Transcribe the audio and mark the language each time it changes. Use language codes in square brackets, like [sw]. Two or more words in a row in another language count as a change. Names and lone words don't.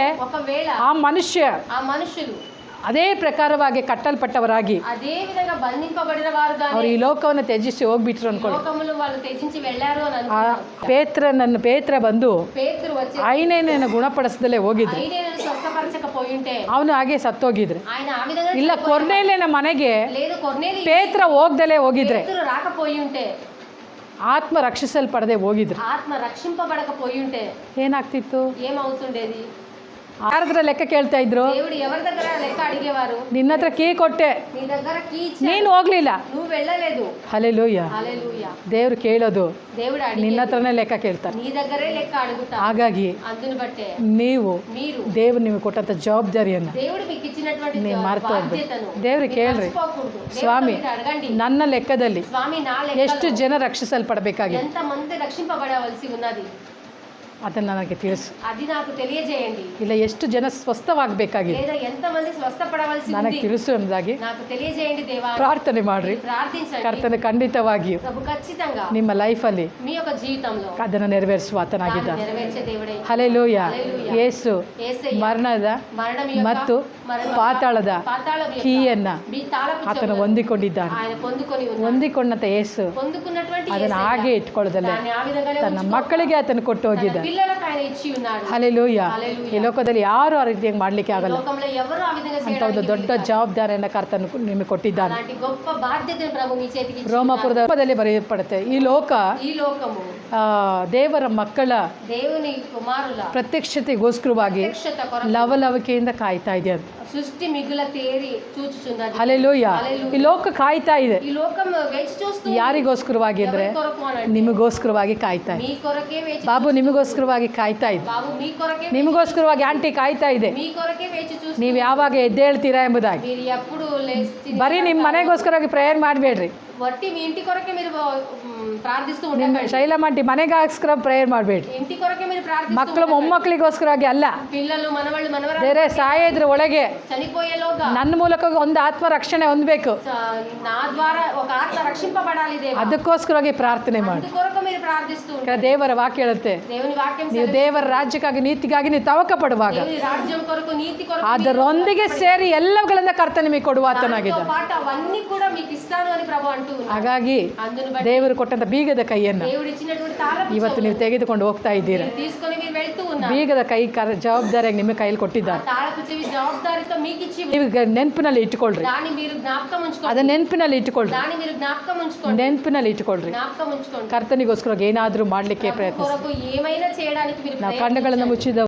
[te] ఒకవేళ [kn] ಆ ಮನುಷ್ಯ [te] ఆ మనుషులు [kn] ಅದೇ ಪ್ರಕಾರವಾಗಿ ಕಟ್ಟಲ್ಪಟ್ಟವರಾಗಿ [te] అదే విధంగా బంధింపబడిన వారు [kn] ಅವ್ರು [te] గాని [kn] ಈ ಲೋಕವನ್ನು ತ್ಯಜಿಸಿ ಹೋಗ್ಬಿಟ್ರು ಅನ್ಕೊಳ್ಳಿ. [te] లోకములు వాళ్ళు త్యజించి వెళ్ళారు అని [kn] ಆ [te] అనుకున్నారు. [kn] ಪೇತ್ರ ಬಂದು [te] పేతురు వచ్చి [kn] ಐನೇನ ಗುಣಪಡಿಸದಲ್ಲೇ ಹೋಗಿದ್ರು. [te] ఐనేయులను స్వస్థపరచకపోయి ఉంటే [kn] ಅವನು ಹಾಗೆ ಸತ್ತೋಗಿದ್ರು. [te] ఆయన ఆ విధంగా [kn] ಇಲ್ಲ ಕೊರ್ನೇಲಿಯನ ಮನೆಗೆ [te] లేదు కొర్నేలి [kn] ಪೇತ್ರ ಹೋಗ್ದಲೇ ಹೋಗಿದ್ರೆ, [te] పేతురు రాకపోయి ఉంటే, [kn] ಆತ್ಮ ರಕ್ಷಿಸಲ್ಪಡದೆ ಹೋಗಿದ್ರು, [te] ఆత్మ రక్షింపబడకపోయి ఉంటే [kn] ಏನಾಗ್ತಿತ್ತು? [te] ఏమవుతుండేది? [kn] ಯಾರತ್ರ ಲೆಕ್ಕ ಕೇಳ್ತಾ ಇದ್ರು? [te] దేవుడు ఎవరి దగ్గర లెక్క అడిగేవారు? [kn] ನಿನ್ನ ಹತ್ರ ಕೀ ಕೊಟ್ಟೆ, [te] నీ దగ్గర కీ ఇచ్చాడు, [kn] ನೀನು ಹೋಗ್ಲಿಲ್ಲ. [te] నువ్వు వెళ్ళలేదు. [kn] ಹಲ್ಲೆಲೂಯ. [te] హల్లెలూయా. [kn] ದೇವ್ರು ಕೇಳೋದು [te] దేవుడు [kn] ನಿನ್ನ [te] అడిగే [kn] ಹತ್ರನೇ ಲೆಕ್ಕ ಕೇಳ್ತಾರೆ. [te] నీ దగ్గరే లెక్క అడుగుతా. [kn] ಹಾಗಾಗಿ [te] అందుని బట్టే [kn] ನೀವು [te] మీరు [kn] ದೇವ್ರು ನಿಮಗೆ ಕೊಟ್ಟಂತ ಜವಾಬ್ದಾರಿಯನ್ನ [te] దేవుడు మీకు ఇచ్చినటువంటి [kn] ನೀವು ಮರೆತು ಹೋಗ್ಬೇಕು. [te] బాధ్యతను [kn] ದೇವ್ರಿಗೆ ಕೇಳ್ರಿ, [te] మర్చిపోకూడదు. [kn] ಸ್ವಾಮಿ [te] దేవుడిని అడగండి, [kn] ನನ್ನ ಲೆಕ್ಕದಲ್ಲಿ [te] స్వామి నా [kn] ಎಷ್ಟು [te] లెక్కలో [kn] ಜನ ರಕ್ಷಿಸಲ್ಪಡಬೇಕಾಗಿದೆ [te] ఎంత మంది రక్షింపబడవలసి ఉన్నది [kn] ಅದನ್ನ ನನಗೆ ತಿಳಿಸು. [te] అది నాకు తెలియజేయండి. [kn] ಇಲ್ಲ ಎಷ್ಟು ಜನ ಸ್ವಸ್ಥವಾಗಬೇಕಾಗಿದೆ [te] లేదా ఎంత మంది స్వస్థపడవలసి [kn] ನನಗೆ [te] ఉంది [kn] ತಿಳಿಸು ಎಂಬುದಾಗಿ [te] నాకు తెలియజేయండి దేవా. [kn] ಪ್ರಾರ್ಥನೆ ಮಾಡ್ರಿ. [te] ప్రార్థించండి. [kn] ಕರ್ತನ ಖಂಡಿತವಾಗಿಯೂ [te] ప్రభు ఖచ్చితంగా [kn] ನಿಮ್ಮ ಲೈಫಲ್ಲಿ [te] మీ యొక్క జీవితంలో [kn] ಅದನ್ನು ನೆರವೇರಿಸುವ ಆತನಾಗಿದ್ದಾನೆ. [te] నెరవేర్చే దేవుడే. [kn] ಹಲ್ಲೆಲೂಯ. [te] హల్లెలూయా. [kn] ಯೇಸು [te] యేసయ్య [kn] ಮರಣದ [te] మరణం యొక్క [kn] ಮತ್ತು [te] మరణం [kn] ಪಾತಾಳದ [te] పాతాళం యొక్క [kn] ಕೀಯನ್ನ [te] మీ తాళపు [kn] ಆತನು [te] చెవులను [kn] ಹೊಂದಿಕೊಂಡಿದ್ದಾನೆ. [te] ఆయన పొందుకొని ఉన్నాడు. [kn] ಹೊಂದಿಕೊಂಡಂತ ಯೇಸು [te] పొందుకున్నటువంటి [kn] ಅದನ್ನು [te] యేసయ్య [kn] ಹಾಗೆ ಇಟ್ಕೊಳ್ಳೋದಲ್ಲೇ [te] దాన్ని ఆ విధంగానే [kn] ತನ್ನ [te] ఉంచుకో. [kn] ಮಕ್ಕಳಿಗೆ ಆತನು ಕೊಟ್ಟು [te] తన [kn] ಹೋಗಿದ್ದಾನೆ. [te] పిల్లలకు ఆయన ఇచ్చి ఉన్నాడు. [kn] ಹಲ್ಲೆಲೂಯ. [te] హల్లెలూయా. [kn] ಈ ಲೋಕದಲ್ಲಿ ಯಾರು ಆ ರೀತಿಯಾಗಿ ಮಾಡ್ಲಿಕ್ಕೆ [te] ఈ [kn] ಆಗಲ್ಲ. [te] లోకంలో ఎవరు ఆ విధంగా [kn] ಅಂತ ಒಂದು [te] చేయడానికి [kn] ದೊಡ್ಡ [te] వీలు కాదు. [kn] ಜವಾಬ್ದಾರಿಯನ್ನು ಕರ್ತನು ನಿಮಗೆ ಕೊಟ್ಟಿದ್ದಾನೆ. [te] అలాంటి గొప్ప బాధ్యతను ప్రభు మీ చేతికి ఇచ్చి [kn] ರೋಮಾಪುರದ ರೂಪದಲ್ಲಿ ಬರೆಯಲ್ಪಡುತ್ತೆ, ಈ ಲೋಕ [te] ఉన్నాడు. ఈ లోకము [kn] ದೇವರ ಮಕ್ಕಳ [te] దేవుని కుమారుల [kn] ಪ್ರತ್ಯಕ್ಷತೆಗೋಸ್ಕರವಾಗಿ [te] ప్రత్యక్షత కొరకు [kn] ಲವಲವಿಕೆಯಿಂದ ಕಾಯ್ತಾ ಇದೆ ಅಂತ. [te] సృష్టి మిగుల తేరి చూచుచున్నది. [kn] ಹಲ್ಲೆಲೂಯ. ಈ ಲೋಕ ಕಾಯ್ತಾ ಇದೆ. [te] ఈ లోకం వేచి చూస్తూ [kn] ಯಾರಿಗೋಸ್ಕರವಾಗಿ ಅಂದ್ರೆ [te] ఎవరి కొరకు అనండి? [kn] ನಿಮಗೋಸ್ಕರವಾಗಿ ಕಾಯ್ತಾ ಇದೆ. [te] మీ కొరకే వేచి [kn] ಬಾಬು ನಿಮಗೋಸ್ಕರವಾಗಿ ಕಾಯ್ತಾ ಇದೆ. [te] బాబు మీ కొరకే [kn] ನಿಮಗೋಸ್ಕರವಾಗಿ ಆಂಟಿ ಕಾಯ್ತಾ ಇದೆ. [te] మీ కొరకే వేచి చూస్తూ [kn] ನೀವು ಯಾವಾಗ ಎದ್ದೇಳ್ತೀರಾ ಎಂಬುದಾಗಿ. [te] మీరు ఎప్పుడు లేచి [kn] ಬರೀ ನಿಮ್ಮ ಮನೆಗೋಸ್ಕರವಾಗಿ ಪ್ರೇಯರ್ ಮಾಡಬೇಡ್ರಿ. [te] వట్టి మీ ఇంటి కొరకే మీరు ప్రార్థిస్తూ [kn] ನಿಮ್ಮ [te] ఉండండి. [kn] ಶೈಲಮಂಟಿ ಮನೆಗೋಸ್ಕರ ಪ್ರೇಯರ್ ಮಾಡಬೇಡ್ರಿ. [te] ఇంటి కొరకే మీరు ప్రార్థిస్తూ [kn] ಮಕ್ಕಳು ಮೊಮ್ಮಕ್ಕಳಿಗೋಸ್ಕರವಾಗಿ ಅಲ್ಲ. [te] పిల్లలు మనవళ్ళు మనవరాలు [kn] ಬೇರೆ ಸಾಯೋದ್ರ ಒಳಗೆ [te] చనిపోయేలోగా [kn] ನನ್ನ ಮೂಲಕ ಒಂದು ಆತ್ಮ ರಕ್ಷಣೆ ಹೊಂದಬೇಕು, [te] నా ద్వారా ఒక ఆత్మ రక్షింపబడాలి దేవా. [kn] ಅದಕ್ಕೋಸ್ಕರವಾಗಿ ಪ್ರಾರ್ಥನೆ ಮಾಡಿ. [te] అందుకొరకు మీరు ప్రార్థిస్తూ ఉండండి. [kn] ದೇವರ ವಾಕ್ಯ ಹೇಳುತ್ತೆ, [te] దేవుని వాక్యం [kn] ನೀವು ದೇವರ ರಾಜ್ಯಕ್ಕಾಗಿ ನೀತಿಗಾಗಿ ನೀವು ತವಕ ಪಡುವಾಗ [te] దేవుని రాజ్యం కొరకు నీతి కొరకు [kn] ಅದರೊಂದಿಗೆ ಸೇರಿ ಎಲ್ಲವುಗಳಿಂದ ಕರ್ತ ನಿಮಗೆ ಕೊಡುವ ಆತನಾಗಿದೆ. [te] దానితో పాటు అవన్నీ కూడా మీకు ఇస్తాను అని ప్రభు అంటూ ఉన్నాడు. [kn] ಹಾಗಾಗಿ [te] అందును బట్టి [kn] ದೇವರು ಕೊಟ್ಟಂತ ಬೀಗದ ಕೈಯನ್ನು [te] దేవుడు ఇచ్చినటువంటి తాళపు [kn] ಇವತ್ತು ನೀವು ತೆಗೆದುಕೊಂಡು ಹೋಗ್ತಾ ಇದ್ದೀರಾ. [te] చెవులు తీసుకొని మీరు వెళ్తూ ఉన్నారు. [kn] ಬೀಗದ ಕೈ ಜವಾಬ್ದಾರಿಯಾಗಿ ನಿಮ್ಮ ಕೈಯಲ್ಲಿ ಕೊಟ್ಟಿದ್ದಾರೆ. [te] తాళపు చెవి జవాబుదారితో మీకు ఇచ్చి [kn] ನೀವು ನೆನಪಿನಲ್ಲಿ ಇಟ್ಟುಕೊಳ್ರಿ. [te] దాన్ని మీరు జ్ఞాపకం ఉంచుకోండి. [kn] ಅದನ್ನ ನೆನಪಿನಲ್ಲಿ ಇಟ್ಟುಕೊಳ್ರಿ. [te] దాన్ని మీరు జ్ఞాపకం ఉంచుకోండి. [kn] ನೆನಪಿನಲ್ಲಿ ಇಟ್ಟುಕೊಳ್ರಿ. [te] జ్ఞాపకం ఉంచుకోండి. [kn] ಕರ್ತನಿಗೋಸ್ಕರ ಏನಾದರೂ ಮಾಡಲಿಕ್ಕೆ ಪ್ರಯತ್ನಿಸಿ. [te] కొరకు ఏమైనా చేయడానికి మీరు [kn] ನಾವು ಕಣ್ಣುಗಳನ್ನು ಮುಚ್ಚಿದ